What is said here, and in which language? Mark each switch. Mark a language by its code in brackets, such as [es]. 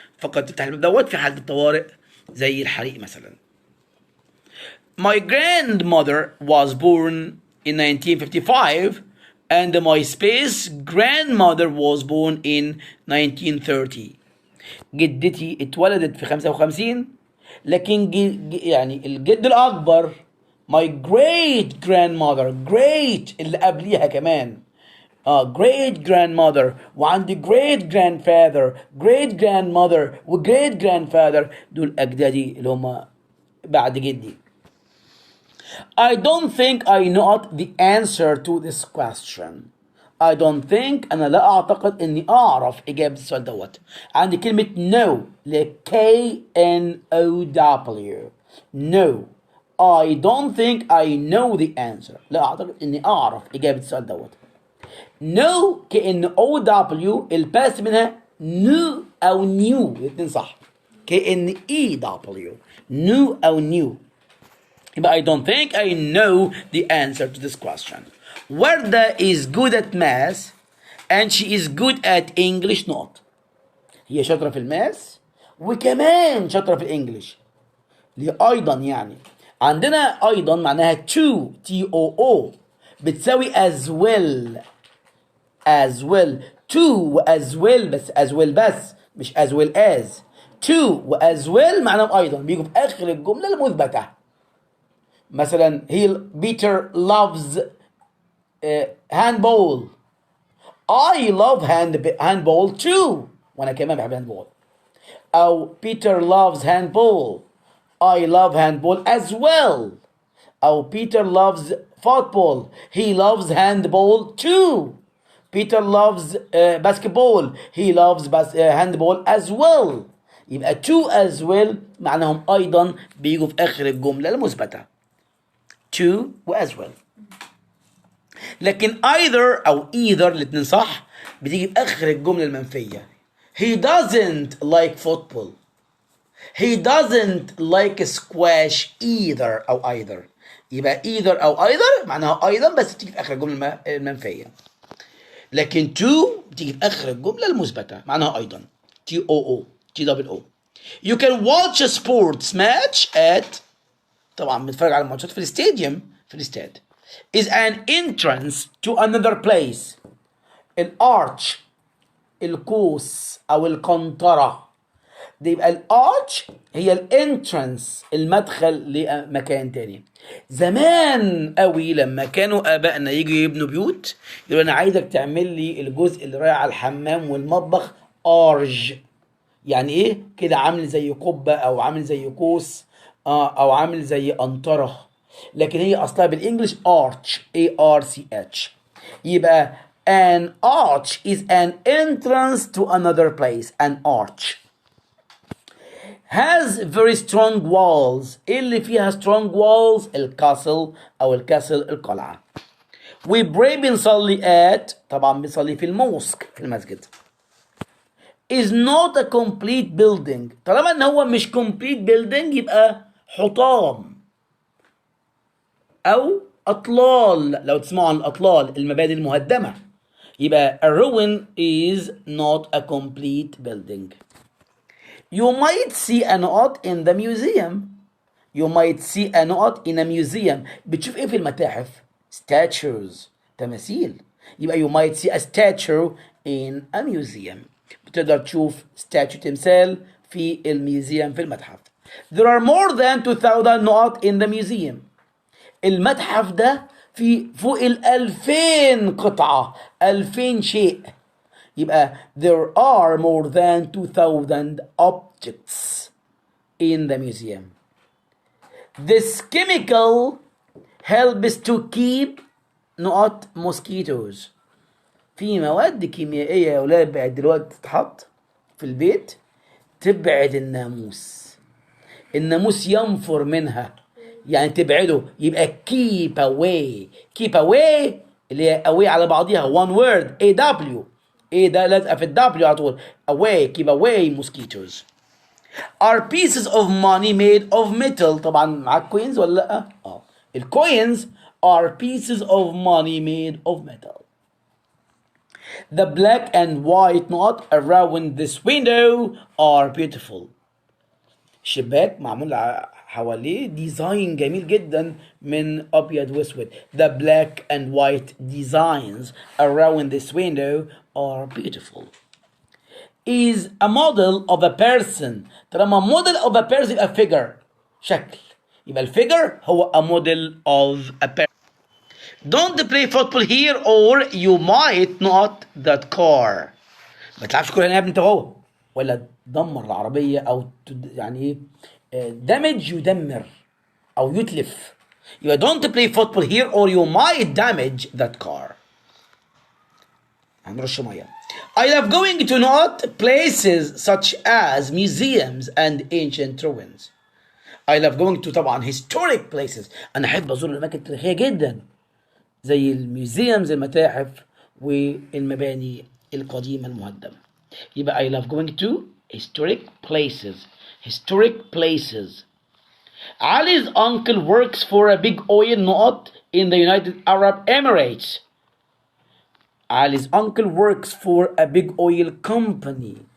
[ar] فقط تفتح الباب دوت في حالة الطوارئ زي الحريق مثلا. [en] My grandmother was born in 1955 and my space grandmother was born in 1930. [ar] جدتي اتولدت في 55 لكن يعني الجد الأكبر [en] my great grandmother great [ar] اللي قبليها كمان great grandmother وعندي great grandfather great grandmother و great grandfather دول أجدادي اللي هم بعد جدي. [en] I don't think I know the answer to this question. I don't think [ar] أنا لا أعتقد إني أعرف إجابة السؤال دوت. عندي كلمة no ل K-N-O-W. [en] No. I don't think I know the answer. [ar] لا أعتقد إني أعرف إجابة السؤال دوت. [en] No K-N-O-W [ar] الباس منها new أو new الاثنين صح. [en] K-N-E-W new أو new. But I don't think I know the answer to this question. Warda is good at math and she is good at English not. [ar] هي شاطرة في الماث وكمان شاطرة في الإنجليش. اللي أيضا يعني عندنا أيضا معناها [en] to T-O-O [ar] بتساوي [en] as well as well. to و as well بس as well بس مش as well as. [ar] to و as well معناهم أيضا بيجوا في آخر الجملة المثبتة. [en] مثلا Peter loves handball. I love handball too. [ar] وأنا كمان بحب handball. [en] أو Peter loves handball. I love handball as well. أو Peter loves football. He loves handball too. Peter loves basketball. He loves handball as well. [ar] يبقى to as well معناهم أيضا بيجوا في آخر الجملة المثبتة. [en] to و as well. [ar] لكن either أو either الاتنين صح بتيجي في آخر الجملة المنفية. [en] He doesn't like football. He doesn't like squash either أو either. [ar] يبقى either أو either معناها أيضا بس بتيجي في آخر الجملة المنفية. لكن to بتيجي في آخر الجملة المثبتة معناها أيضا. [en] TOO TOO. You can watch a sports match at [ar] طبعا بنتفرج على الماتشات في الاستاديوم في الاستاد. [en] is an entrance to another place. [ar] الارش القوس او القنطرة دي يبقى الارش هي الانترنس المدخل لمكان تاني. زمان قوي لما كانوا ابائنا يجوا يبنوا بيوت يقولوا انا عايزك تعمل لي الجزء اللي رايح على الحمام والمطبخ ارج. يعني ايه كده؟ عامل زي قبة او عامل زي قوس او عامل زي قنطرة. لكن هي اصلها بالانجلش arch ARCH. [en] يبقى an arch is an entrance to another place. an arch has very strong walls. [ar] ايه اللي فيها [en] strong walls؟ [ar] الكاسل او الكاسل القلعة. [en] we pray [ar] بنصلي at طبعا بنصلي في الموسك في المسجد. [en] is not a complete building. [ar] طالما ان هو مش [en] complete building [ar] يبقى حطام او اطلال. لو تسمعوا عن الاطلال المباني المهدمه يبقى [en] a ruin is not a complete building. You might see a note in the museum. You might see a note in a museum. [ar] بتشوف ايه في المتاحف؟ statues تماثيل. [en] يبقى you might see a statue in a museum. [ar] بتقدر تشوف statue تمثال في الميوزيوم في المتحف. [en] There are more than 2000 note in the museum. [ar] المتحف ده في فوق 2000 قطعة 2000 شيء. [en] يبقى there are more than 2000 objects in the museum. This chemical helps to keep not mosquitoes. [ar] في مواد كيميائية يا ولاد بقت دلوقتي تتحط في البيت تبعد الناموس. الناموس ينفر منها يعني تبعده. [en] يبقى keep away. keep away [ar] اللي هي [en] away [ar] على بعضيها [en] one word AW. [ar] ايه ده لازقه في الدبليو على طول. [en] away keep away mosquitoes. are pieces of money made of metal. [ar] طبعا معاك كوينز ولا لا؟ الكوينز [en] are pieces of money made of metal. The black and white knot around this window are beautiful. [ar] الشباك معمول حواليه ديزاين جميل جدا من ابيض واسود. [en] The black and white designs around this window are beautiful. Is a model of a person. طالما model of a person يبقى figure شكل. [ar] يبقى الفيجر هو [en] a model of a person. Don't play football here or you might not that car. [ar] ما تلعبش كورة هنا يا ابني انت هو. ولا تدمر العربية او يعني ايه damage يدمر او يتلف. [en] يبقى don't play football here or you might damage that car. [ar] هنرش ميه. [en] I love going to not places such as museums and ancient ruins. I love going to طبعا historic places. [ar] انا احب ازور الاماكن التاريخيه جدا زي الميوزيومز المتاحف والمباني القديمه المهدمه. [en] يبقى I love going to historic places. historic places. Ali's uncle works for a big oil knot in the United Arab Emirates. Ali's uncle works for a big oil company.